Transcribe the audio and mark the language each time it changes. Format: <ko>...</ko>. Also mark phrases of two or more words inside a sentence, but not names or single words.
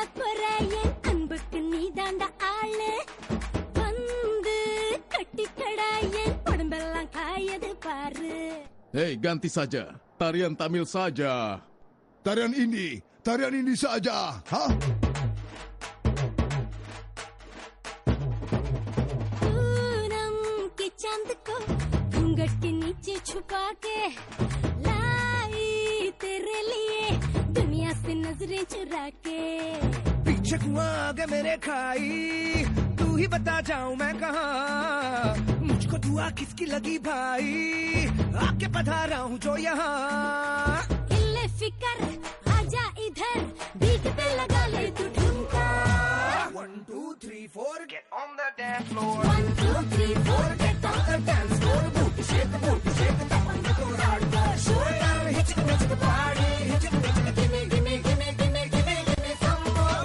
<ta>குறையன் அன்புக்கு நீதாண்டா ஆளு வந்து கட்டிக்கடாயன் உடம்பெல்லாம் காயது பாரு.</ta> <id>Hei, ganti saja. Tarian Tamil saja. Tarian ini saja. Hah?</id> <hi>पूनम के चांद को घूंघट के नीचे छुपा के लाई तेरे लिए दुनिया से नजरें चुरा के. पीछे कुआं आगे मेरे खाई तू ही बता जाऊं मैं कहाँ मुझको दुआ किसकी लगी भाई आके पधारा हूँ जो यहाँ इल्ले फिकर आजा इधर बीट पे लगा ले तू ठुमका.</hi> <en>1 2 3 4 get on the dance floor 1 2 3 4 get on the dance floor. Booty shake, tap on the floor, hardcore shoulder, hit the party, gimme, gimme, gimme, gimme, gimme, gimme some more.</en>